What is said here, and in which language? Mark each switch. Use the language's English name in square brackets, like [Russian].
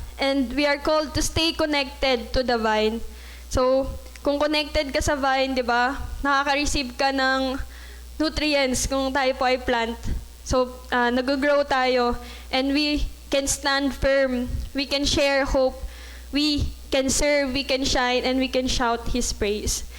[English] And we are called to stay connected to the vine. [Filipino] So, kung connected ka sa vine, di ba, nakaka-receive ka ng nutrients kung tayo po ay plant. [English] So, [Filipino] nag-grow tayo [English] and we can stand firm. We can share hope. We can serve, we can shine, and we can shout His praise.